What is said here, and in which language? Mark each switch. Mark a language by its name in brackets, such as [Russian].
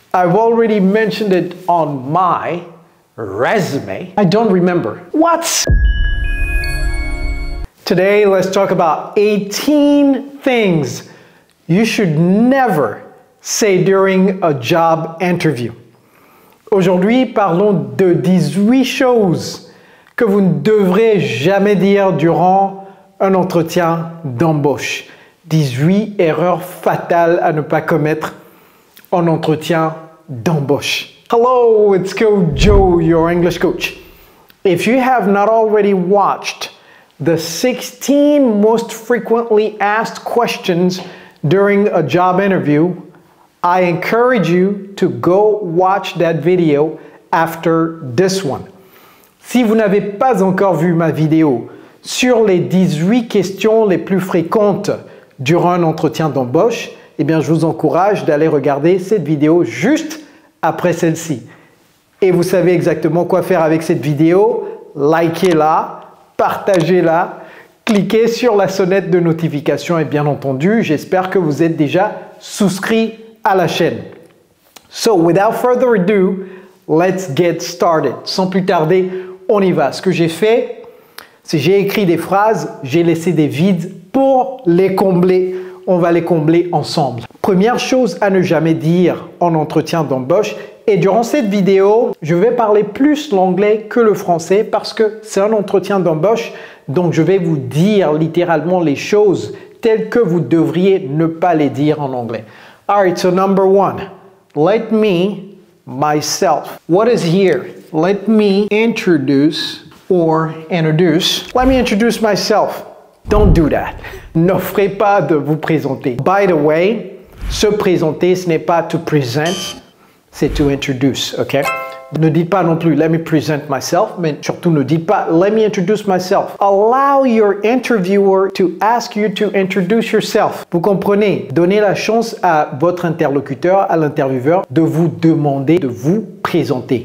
[English] I've already mentioned it on my resume. I don't remember. What? Today, let's talk about 18 things you should never say during a job interview. [French] Aujourd'hui, parlons de 18 choses que vous ne devrez jamais dire durant un entretien d'embauche. 18 erreurs fatales à ne pas commettre en entretien d'embauche. [English] Hello, it's Coach Joe, your English coach. If you have not already watched the 16 most frequently asked questions during a job interview, I encourage you to go watch that video after this one. [French] Si vous n'avez pas encore vu ma vidéo sur les 18 questions les plus fréquentes durant un entretien d'embauche, eh bien, je vous encourage d'aller regarder cette vidéo juste après celle-ci. Et vous savez exactement quoi faire avec cette vidéo. Likez-la, partagez-la, cliquez sur la sonnette de notification et bien entendu, j'espère que vous êtes déjà souscrit à la chaîne. [English] So, without further ado, let's get started. [French] Sans plus tarder, on y va. Ce que j'ai fait, c'est j'ai écrit des phrases, j'ai laissé des vides pour les combler. On va les combler ensemble. Première chose à ne jamais dire en entretien d'embauche. Et durant cette vidéo, je vais parler plus l'anglais que le français parce que c'est un entretien d'embauche. Donc, je vais vous dire littéralement les choses telles que vous devriez ne pas les dire en anglais. [English] Alright, so number one, let me, myself. What is here? Let me introduce or introduce. Let me introduce myself. Don't do that. [French] N'offrez pas de vous présenter. [English] By the way, [French] se présenter, ce n'est pas to present, c'est to introduce, ok? Ne dites pas non plus, [English] let me present myself, [French] mais surtout ne dites pas, [English] let me introduce myself. Allow your interviewer to ask you to introduce yourself. [French] Vous comprenez? Donnez la chance à votre interlocuteur, à l'intervieweur, de vous demander de vous présenter.